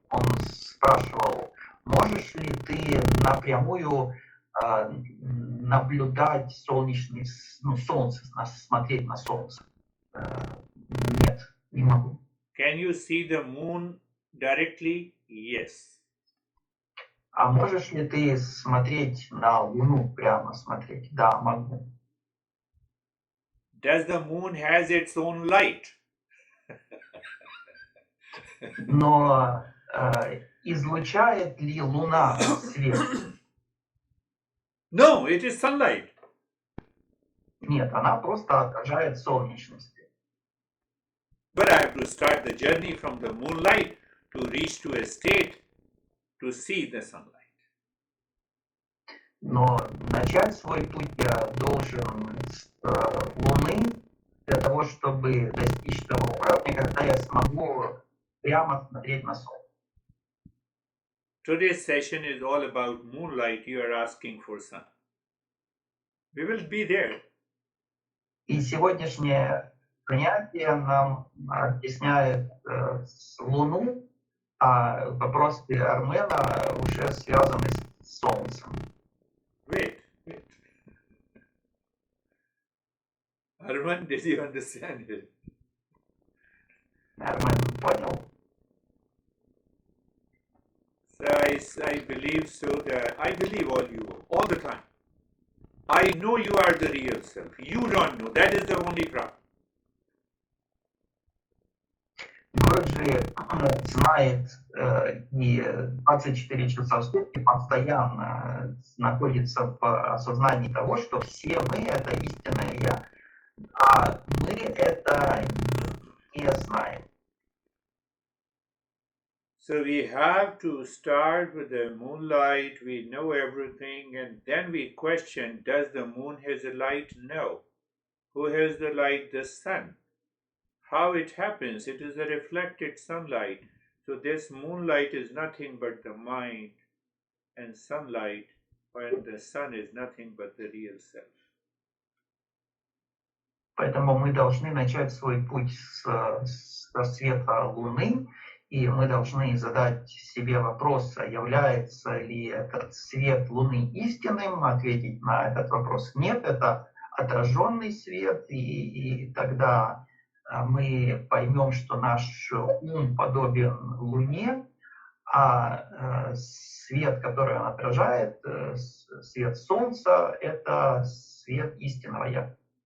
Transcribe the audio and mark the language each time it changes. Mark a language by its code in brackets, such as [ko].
[ru] Он спрашивал, можешь ли ты напрямую наблюдать солнечный, солнце, смотреть на солнце? Нет, не могу. [en] Can you see the moon directly? Yes. [ru] А можешь ли ты смотреть на Луну, прямо смотреть? Да, могу. [en] Does the moon has its own light? [ru] Но излучает ли Луна свет? [en] No, it is sunlight. [ru] Нет, она просто отражает солнечность. [en] But I have to start the journey from the moonlight to reach to a state to see the sunlight. [ru] Но начать свой путь я должен с Луны для того, чтобы достичь того уровня, когда я смогу прямо смотреть на Солнце. [en] Today's session is all about moonlight. You are asking for sun. We will be there. [ru] И сегодняшнее занятие нам объясняет Луну, а вопросы Армена уже связаны с Солнцем. [en] Wait. Arman, did you understand it? [ru] Армен понял? [en] So I believe so that I believe all the time. I know you are the real self. You don't know. That is the only problem. [ru] Городжи знает и 24 часа в сутки постоянно находится в осознании того, что все мы — это истинное Я, а мы это не знаем. [en] So we have to start with the moonlight. We know everything, and then we question, does the moon has a light? No. Who has the light? The sun. How it happens? It is a reflected sunlight. So this moonlight is nothing but the mind, and sunlight, when the sun is nothing but the real self. [ru] Поэтому мы должны начать свой путь со света Луны, и мы должны задать себе вопрос, является ли этот свет Луны истинным. Ответить на этот вопрос нет, это отраженный свет, и тогда мы поймем, что наш ум подобен Луне, а свет, который он отражает, свет Солнца, это свет истинного Я.